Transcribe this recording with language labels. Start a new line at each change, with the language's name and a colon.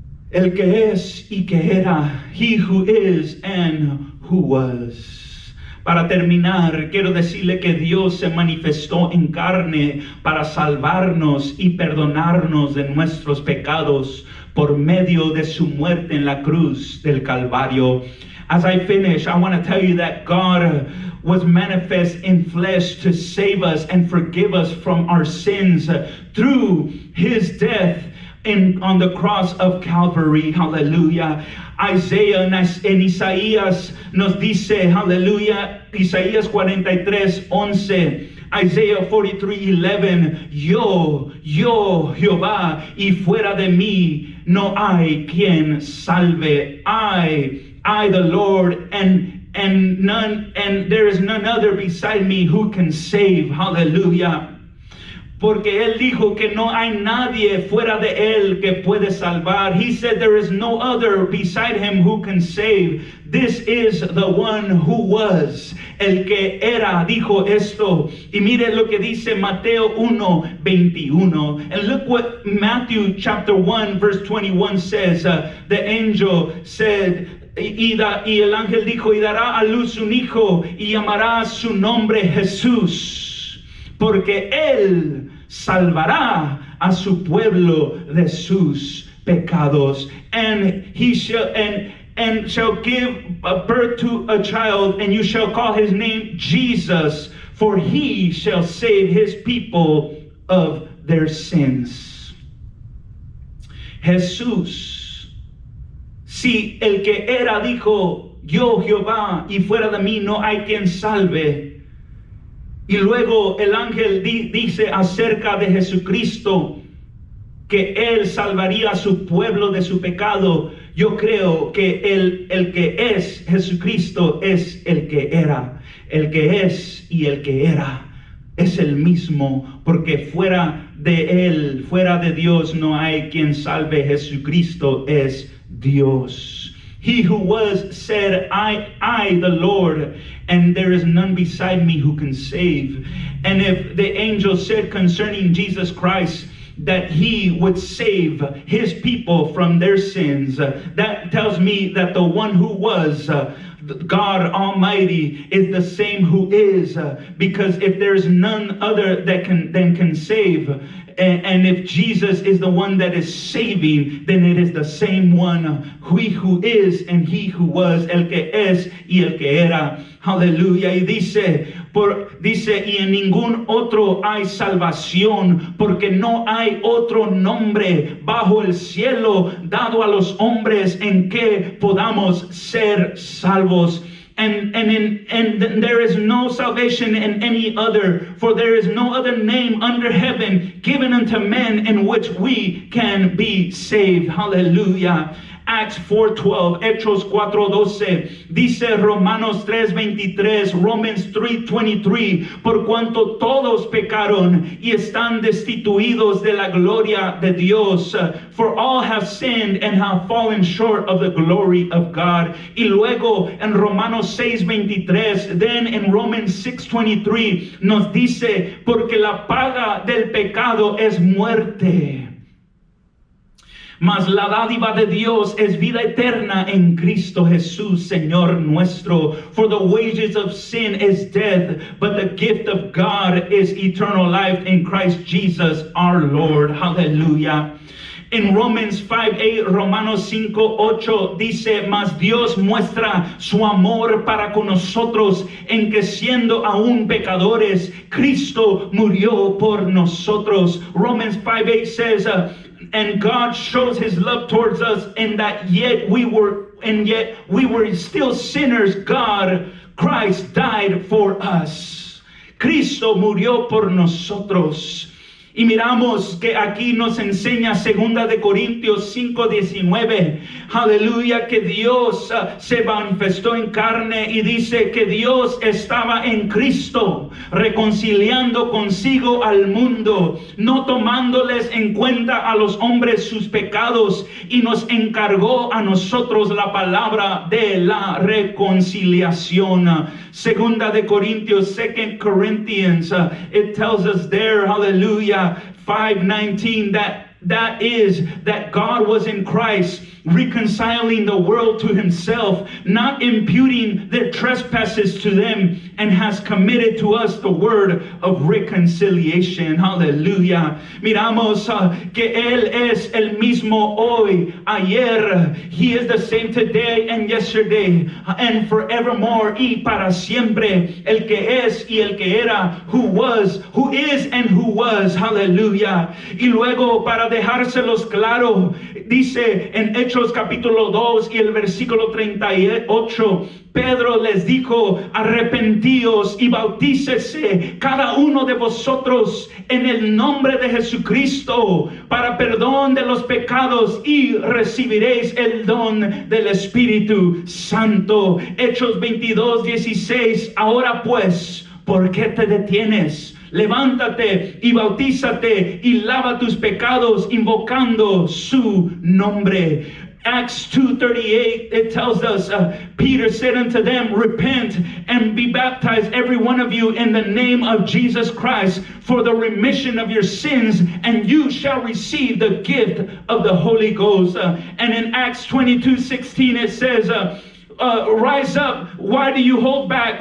Spanish: El que es y que era,
English: He who is and who was.
Spanish: Para terminar, quiero decirle que Dios se manifestó en carne para salvarnos y perdonarnos de nuestros pecados por medio de su muerte en la cruz del Calvario.
English: As I finish, I want to tell you that God was manifest in flesh to save us and forgive us from our sins through His death on the cross of Calvary.
Spanish: Hallelujah. Isaiah en Isaías nos dice, hallelujah, Isaías 43:11. Isaiah 43:11, yo, Jehová, y fuera de mí no hay quien salve.
English: I, the Lord, and there is none other beside me who can save. Hallelujah.
Spanish: Porque Él dijo que no hay nadie fuera de Él que puede salvar.
English: He said there is no other beside Him who can save. This is the one who was.
Spanish: El que era dijo esto. Y mire lo que dice Mateo 1:21.
English: And look what Matthew chapter 1 verse 21 says. The angel said,
Spanish: y el ángel dijo, y dará a luz un hijo y llamará su nombre Jesús, porque Él salvará a su pueblo de sus pecados.
English: And he shall give birth to a child, and you shall call his name Jesus, for he shall save his people of their sins.
Spanish: Jesús. Si el que era dijo, yo Jehová, y fuera de mí no hay quien salve. Y luego el ángel dice acerca de Jesucristo que Él salvaría a su pueblo de su pecado. Yo creo que el que es Jesucristo es el que era. El que es y el que era es el mismo, porque fuera de Él, fuera de Dios, no hay quien salve. Jesucristo es Dios.
English: He who was said, I, the Lord, and there is none beside me who can save. And if the angel said concerning Jesus Christ that He would save His people from their sins, that tells me that the one who was, God Almighty, is the same who is, because if there's none other that can save, and if Jesus is the one that is saving, then it is the same one, He who is and He who was,
Spanish: el que es y el que era. Aleluya. Y dice, y en ningún otro hay salvación, porque no hay otro nombre bajo el cielo dado a los hombres en que podamos ser salvos.
English: And there is no salvation in any other, for there is no other name under heaven given unto men in which we can be saved.
Spanish: Hallelujah. Acts 4:12, Hechos 4:12, dice Romanos 3:23, Romans 3:23, por cuanto todos pecaron y están destituidos de la gloria de Dios,
English: for all have sinned and have fallen short of the glory of God.
Spanish: Y luego en Romanos 6:23,
English: then in Romans 6:23
Spanish: nos dice, porque la paga del pecado es muerte, mas la dádiva de Dios es vida eterna en Cristo Jesús, Señor nuestro.
English: For the wages of sin is death, but the gift of God is eternal life in Christ Jesus our Lord. Hallelujah.
Spanish: En Romans 5:8, Romanos 5:8 dice, mas Dios muestra su amor para con nosotros en que siendo aún pecadores, Cristo murió por nosotros.
English: Romans 5:8 says, and God shows His love towards us in that yet we were still sinners, Christ died for us.
Spanish: Cristo murió por nosotros. Y miramos que aquí nos enseña 2 de Corintios 5:19, aleluya, que Dios se manifestó en carne y dice que Dios estaba en Cristo, reconciliando consigo al mundo, no tomándoles en cuenta a los hombres sus pecados, y nos encargó a nosotros la palabra de la reconciliación. 2 de Corintios,
English: 2 Corinthians, it tells us there, hallelujah, 5:19, that is that God was in Christ, reconciling the world to himself, not imputing their trespasses to them, and has committed to us the word of reconciliation. Hallelujah.
Spanish: Miramos que Él es el mismo hoy, ayer.
English: He is the same today and yesterday and forevermore,
Spanish: y para siempre. El que es y el que era,
English: who was, who is and who was. Hallelujah.
Spanish: Y luego, para dejárselos claro, dice en Hechos capítulo 2 y el versículo 38, Pedro les dijo: arrepentíos y bautícese cada uno de vosotros en el nombre de Jesucristo para perdón de los pecados, y recibiréis el don del Espíritu Santo. Hechos 22:16. Ahora pues, ¿por qué te detienes? Levántate y bautízate y lava tus pecados invocando su nombre.
English: Acts 2:38, it tells us, Peter said unto them, repent and be baptized every one of you in the name of Jesus Christ for the remission of your sins, and you shall receive the gift of the Holy Ghost. And in Acts 22:16 it says, rise up, why do you hold back?